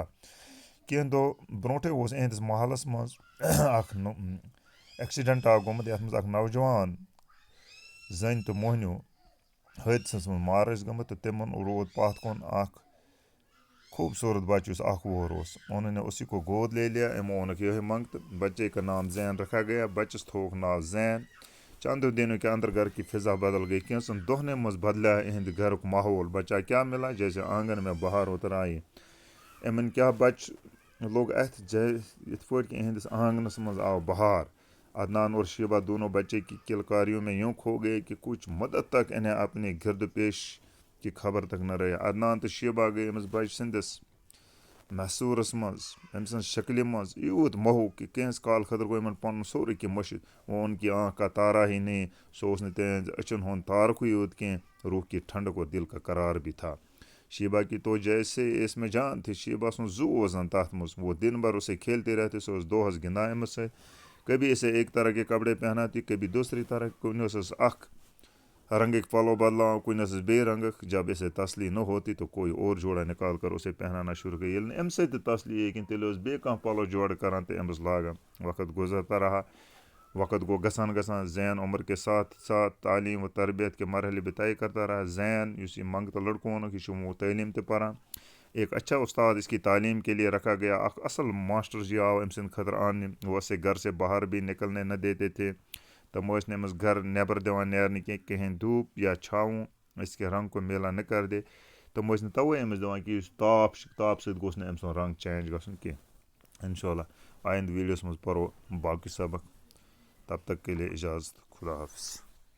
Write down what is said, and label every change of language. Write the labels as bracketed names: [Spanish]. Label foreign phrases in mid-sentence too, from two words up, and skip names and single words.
[Kashmiri] کینٛہہ دۄہ برونٛٹھے اوس اِہنٛدِس محلس منٛز اکھ ایکسیڈنٹ اکھ گوٚمُت یتھ منٛز اکھ نوجوان زنہِ تہٕ موہنیوٗ حٲدثس منٛز مار ٲسۍ گٔمٕتۍ تہٕ تِمن روٗد پتھ کُن اکھ خوبصورت بچہ یُس 1 وُہُر اوس. [Urdu] انہوں نے اسی کو گود لے لیا. [Kashmiri] یِمو اوٚنُکھ یِہوٚے منٛگتہٕ. [Urdu] بچے کا نام زین رکھا گیا. [Kashmiri] بچس تھووُکھ ناو زین. [Urdu] چند دنوں کے اندر گھر کی فضا بدل گئی. [Kashmiri] کینٛژن دۄہنٕے منٛز بدلیو اِہنٛدِ گھرُک ماحول. [Urdu] بچہ کیا ملا جیسے آنگن میں بہار اتر آئی. [Kashmiri] یِمن کیٛاہ بچہ لوٚگ اتھِ یِتھ پٲٹھۍ کہ اِہنٛدِس آنگنس منٛز آو بہار. [Urdu] عدنان اور شیبہ دونوں بچے کی کلکاریوں میں یوں کھو گئے کہ کچھ مدت تک انہیں اپنے گرد پیش کی خبر تک نہ رہی. [Kashmiri] عدنان تہٕ شیبہ گٔے أمِس بچہِ سٕنٛدِس محصوٗرس منٛز أمۍ سٕنٛز شکلہِ منٛز یوٗت موہوٗک کہ کینٛژِ کال خٲطرٕ گوٚو یِمن پنُن سورُے کینٛہہ مٔشِتھ. [Urdu] وہ ان کی آنکھ کا تارا ہی نہیں. [Kashmiri] سُہ اوس نہٕ تِہنٛزِ أچھن ہُنٛد تارکُے یوت کینٛہہ [Urdu] روح کی ٹھنڈک اور دل کا قرار بھی تھا. شیبہ کی تو جیسے اس میں جان تھی. [Kashmiri] شیبہ سُنٛد زُو اوس زن تتھ منٛز. [Urdu] وہ دن بھر اسے کھیلتے رہتے. [Kashmiri] سُہ اوس دۄہس گِنٛدان أمِس سۭتۍ. [Urdu] کبھی اسے ایک طرح کے کپڑے پہناتی کبھی دوسری طرح. [Kashmiri] کُنہِ اوسس اکھ رنگٕکۍ پلو بدلاوان کُنہِ ٲسٕس بیٚیہِ رنگٕکۍ. [Urdu] جب اسے تسلی نہ ہوتی تو کوئی اور جوڑا نکال کر اسے پہنانا شروع کر. [Kashmiri] ییٚلہِ نہٕ اَمہِ سۭتۍ تہِ تسلی یی کِہیٖنۍ تیٚلہِ اوس بیٚیہِ کانٛہہ پلو جوڑٕ کران تہٕ أمِس لاگان. [Urdu] وقت گزرتا رہا. [Kashmiri] وقت گو گژھان. [Urdu] زین عمر کے ساتھ ساتھ تعلیم و تربیت کے مرحلے بھی طے کرتا رہا. [Kashmiri] زین یُس یہِ منٛگتہٕ لڑکہٕ اوٚنُکھ یہِ چھُ تعلیٖم تہِ پران. [Urdu] ایک اچھا استاد اس کی تعلیم کے لیے رکھا گیا. [Kashmiri] اکھ اصل ماسٹر جی آو أمۍ سٕنٛدِ خٲطرٕ آننہِ. [Urdu] وہ اسے گھر سے باہر بھی نکلنے نہ دیتے تھے. [Kashmiri] تِم ٲسۍ نہٕ أمِس گھر نٮ۪بر دِوان نیرنہٕ کینٛہہ. [Urdu] کہیں دھوپ یا چھاوُں اس کے رنگ کو میلا نہ کر دے. [Kashmiri] تِم ٲسۍ نہٕ تَوَے أمِس دِوان کہِ یُس تاپھ چھُ تاپہٕ سۭتۍ گوٚژھ نہٕ أمۍ سُنٛد رنگ چینج گژھُن کینٛہہ. انشاءاللہ آیندٕ ویٖڈیوَس منٛز پرو باقٕے سبق. [Urdu] تب تک کے لیے اجازت. خدا حافظ.